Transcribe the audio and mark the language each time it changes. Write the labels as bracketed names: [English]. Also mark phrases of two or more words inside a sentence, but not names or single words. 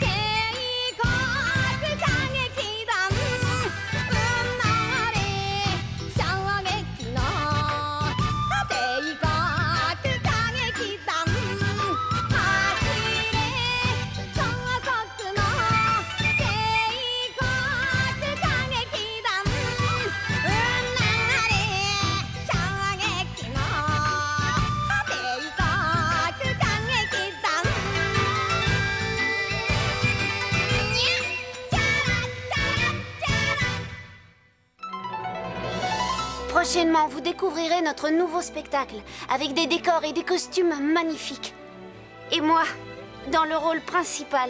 [Japanese] 国歌劇団生まれ衝撃の帝国歌劇団走れ高速の帝国歌劇団生まれ衝撃の帝国歌劇団 [French] Prochainement, vous découvrirez notre nouveau spectacle, avec des décors et des costumes magnifiques. Et moi, dans le rôle principal.